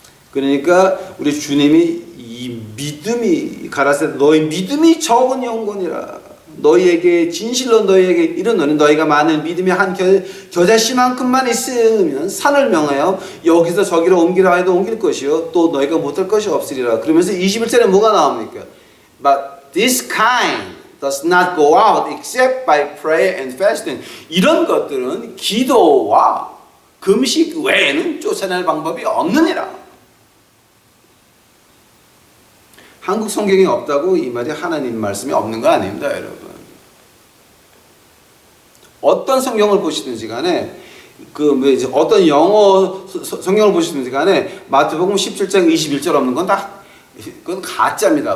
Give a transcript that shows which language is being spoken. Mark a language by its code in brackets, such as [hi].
[ko] 그러니까 우리 주님이 이 믿음이 가라사대 너희 믿음이 적은 영혼이라. 너희에게 진실로 너희에게 이르노니 너희가 많은 믿음이 한 겨자씨만큼만 있으면 산을 명하여 여기서 저기로 옮기라 해도 옮길 것이요 또 너희가 못할 것이 없으리라. 그러면서 21절에 뭐가 나옵니까? [en] But this kind does not go out except by prayer and fasting. [ko] 이런 것들은 기도와 금식 외에는 쫓아낼 방법이 없느니라. 한국 성경이 없다고 이 말이 하나님 말씀이 없는 거 아닙니다, 여러분. 어떤 성경을 보시든지 간에 어떤 영어 성경을 보시든지 간에 마태복음 17장 21절 없는 건 다 그건 가짜입니다.